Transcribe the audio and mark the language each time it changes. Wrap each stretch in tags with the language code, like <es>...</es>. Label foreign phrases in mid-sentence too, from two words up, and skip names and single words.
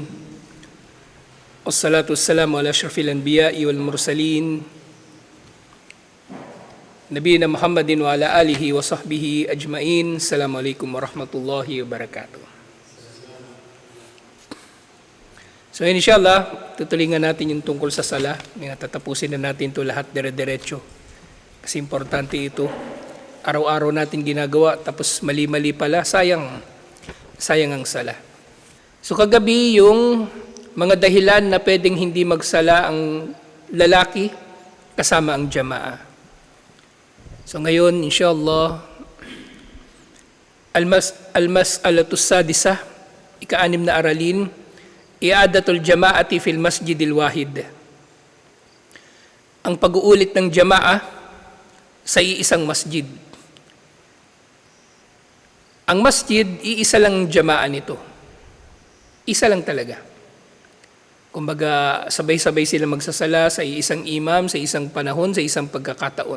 <ar>والصلاة والسلام على أشرف الأنبياء والمرسلين. نبينا محمد وعلى آله وصحبه أجمعين. السلام عليكم ورحمة الله وبركاته.</ar> <tl>So inshallah, tutulingan natin yung tungkol sa sala. Tatapusin na natin ito lahat dire-diretso. Kasi importante ito. Araw-araw natin ginagawa, tapos mali-mali pala, sayang ang sala. So kagabi yung mga dahilan na pwedeng hindi magsala ang lalaki kasama ang jamaa. So ngayon,</tl> <ar>إن شاء الله، المسألة السادسة,</ar> <tl>ika-anim na aralin,</tl> <ar>إعادة الجماعة في المسجد الواحد.</ar> <tl>Ang pag-uulit ng jamaa sa iisang masjid. Ang masjid, iisa lang jamaa nito. Isa lang talaga. Kumbaga, sabay-sabay sila magsasala sa isang imam, sa isang panahon, sa isang pagkakataon.</tl>